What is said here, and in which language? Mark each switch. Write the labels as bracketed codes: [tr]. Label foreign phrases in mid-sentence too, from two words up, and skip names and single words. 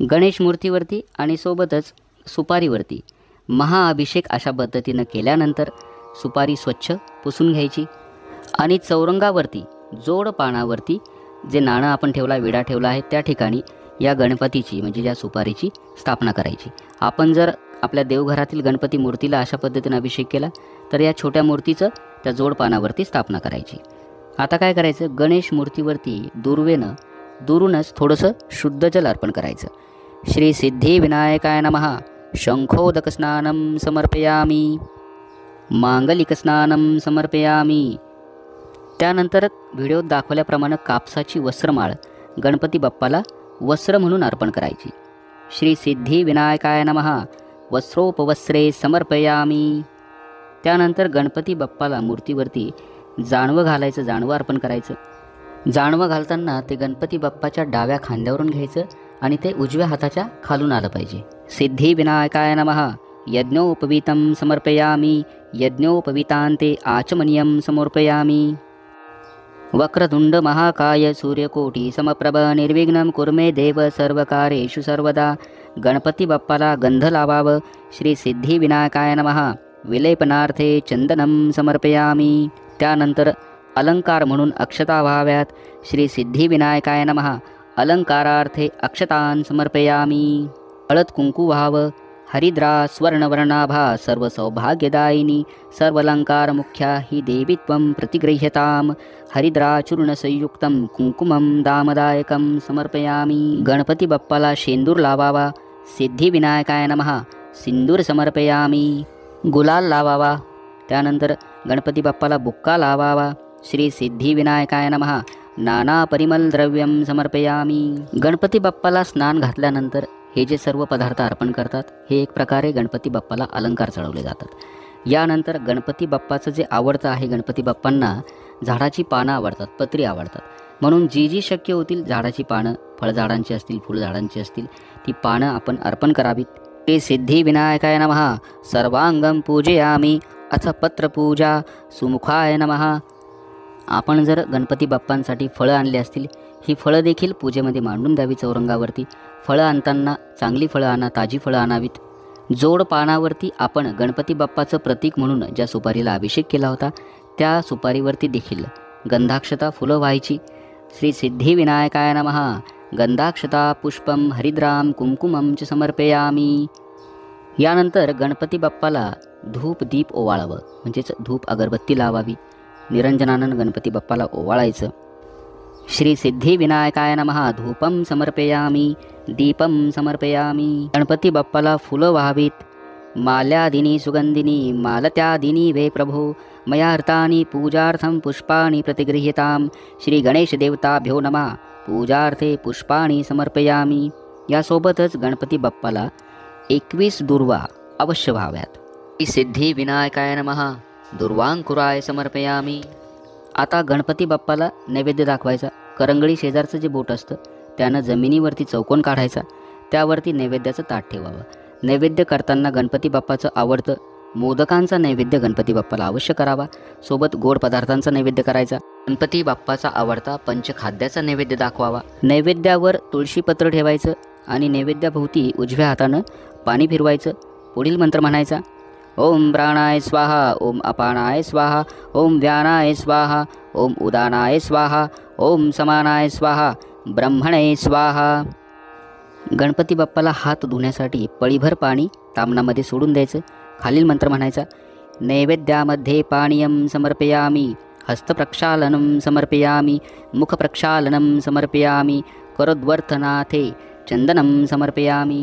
[mr] गणेश मूर्तीवरती आणि सोबतच सुपारीवरती महाअभिषेक अशा पद्धतीनं केल्यानंतर सुपारी स्वच्छ पुसून घ्यायची आणि चौरंगावरती जोड पानावरती जे नाणं आपण ठेवला, विडा ठेवला आहे, त्या ठिकाणी या गणपतीची म्हणजे ज्या सुपारीची स्थापना करायची. आपण जर आपल्या देवघरातील गणपती मूर्तीला अशा पद्धतीने अभिषेक केला तर या छोट्या मूर्तीचं त्या जोड पानावरती स्थापना करायची. आता काय करायचं, गणेश मूर्तीवरती दुरूनच थोडंसं शुद्ध जल अर्पण करायचं. [sa] श्री सिद्धी विनायकाय नमः. शंखोदक स्नानं समर्पयामी, मांगलिक स्नानं समर्पयामी. [mr] त्यानंतर व्हिडिओत दाखवल्याप्रमाणे कापसाची वस्त्रमाळ गणपती बाप्पाला वस्त्र म्हणून अर्पण करायची. [sa] श्री सिद्धी विनायकाय नमः. वस्त्रोपवस्त्रे समर्पयामी. [mr] त्यानंतर गणपती बाप्पाला मूर्तीवरती जानवं घालायचं, जानवं अर्पण करायचं. जानवं घालताना ते गणपती बाप्पाच्या डाव्या खांद्यावरून घ्यायचं आणि ते उजव्या हाताच्या खालून आलं पाहिजे. [sa] सिद्धी विनायकाय नमः. यज्ञोपवीतं समर्पयामी. यज्ञोपवीतान्ते आचमनीयं समर्पयामी. वक्रतुंड महाकाय सूर्यकोटी समप्रभ निर्विघ्नं कुर्मे देव सर्वकारेषु सर्वदा. [mr] गणपती बाप्पाला गंध लावावं. [sa] श्री सिद्धी विनायकाय नमः. विलेपनार्थे चंदनं समर्पयामी. [mr] त्यानंतर अलंकार म्हणून अक्षता व्हाव्यात. [sa] श्री सिद्धी विनायकाय नमः. अलंकारार्थे अक्षतान् समर्पयामी. [mr] हळद कुंकू व्हावं. [sa] हरिद्रा स्वर्णवर्णाभा सर्व सौभाग्यदायिनी सर्वलंकार मुख्या ही देवी त्वं प्रतिगृह्यताम. हरिद्रा चूर्ण संयुक्तं कुंकुमं दामदायकं समर्पयामी. [mr] गणपती बाप्पाला शेंदूर लावावा. [sa] सिद्धी विनायकाय नमः. सिंदूर समर्पयामी. [mr] गुलाल लावावा. त्यानंतर गणपती बाप्पाला बुक्का लावावा. [sa] श्री सिद्धी विनायकाय नमः. नाना परिमल द्रव्यं समर्पयामी. [mr] गणपती बाप्पाला स्नान घातल्यानंतर हे जे सर्व पदार्थ अर्पण करतात, हे एक प्रकारे गणपती बाप्पाला अलंकार चढवले जातात. यानंतर गणपती बाप्पाचं जे आवडतं आहे, गणपती बाप्पांना झाडाची पानं आवडतात, पत्री आवडतात, म्हणून जी शक्य होतील झाडाची पानं, फळझाडांची असतील, फुलझाडांची असतील, ती पानं आपण अर्पण करावीत. [sa] ते सिद्धी विनायकाय नमः. सर्वांगम पूजयामी. अथ पत्रपूजा सुमुखाय नमः. [mr] आपण जर गणपती बाप्पांसाठी फळं आणली असतील, ही फळं देखील पूजेमध्ये मांडून द्यावी चौरंगावरती. फळं आणताना चांगली फळं आणा, ताजी फळं आणावीत. जोड पानावरती आपण गणपती बाप्पाचं प्रतीक म्हणून ज्या सुपारीला अभिषेक केला होता, त्या सुपारीवरती देखील गंधाक्षता फुलं व्हायची. [sa] श्री सिद्धी विनायकाय नमः. गंधाक्षता पुष्पम हरिद्राम कुंकुमं च समर्पयामी. [mr] यानंतर गणपती बाप्पाला धूप दीप ओवाळावं, म्हणजेच धूप अगरबत्ती लावावी. निरंजनानं गणपती बाप्पाला ओवाळायचं. [sa] श्री सिद्धी विनायकाय नमः. धूपम समर्पयामी. दीपम समर्पयामी. [mr] गणपती बाप्पाला फुलं व्हावीत. [sa] माल्यादिनी सुगंधिनी मालत्यादिनी वे प्रभो मया हर्तानि पूजार्थं पुष्पाणि प्रतिगृह्यतां. श्री गणेश देवताभ्यो नमः. पूजार्थे पुष्पाणि समर्पयामी. [mr] यासोबतच गणपती बाप्पाला 21 दुर्वा अवश्य व्हाव्यात. [sa] श्री सिद्धी विनायकाय नमः. दुर्वांकुराय समर्पयामी. [mr] आता गणपती बाप्पाला नैवेद्य दाखवायचा. करंगळी शेजारचं जे बोट असतं त्यानं जमिनीवरती चौकोन काढायचा, त्यावरती नैवेद्याचं ताट ठेवावं. नैवेद्य करताना गणपती बाप्पाचं आवडतं मोदकांचा नैवेद्य गणपती बाप्पाला अवश्य करावा. सोबत गोड पदार्थांचा नैवेद्य करायचा. गणपती बाप्पाचा आवडता पंचखाद्याचा नैवेद्य दाखवावा. नैवेद्यावर तुळशीपत्र ठेवायचं आणि नैवेद्याभोवती उजव्या हातानं पाणी फिरवायचं. पुढील मंत्र म्हणायचा. [sa] ओम प्राणाय स्वाहा. ओम अपानाय स्वाहा. ओम व्यानाय स्वाहा. ओम उदानाय स्वाहा. ओम समानाय स्वाहा. ब्रह्मणे स्वाहा. [mr] गणपती बाप्पाला हात धुण्यासाठी पळीभर पाणी तामणामध्ये सोडून द्यायचं. खालील मंत्र म्हणायचा. [sa] नैवेद्यामध्ये पाणीयं समर्पयामी. हस्तप्रक्षालनं समर्पयामी. मुखप्रक्षालनं समर्पयामी. करोद्वर्थनाथे चंदनं समर्पयामी.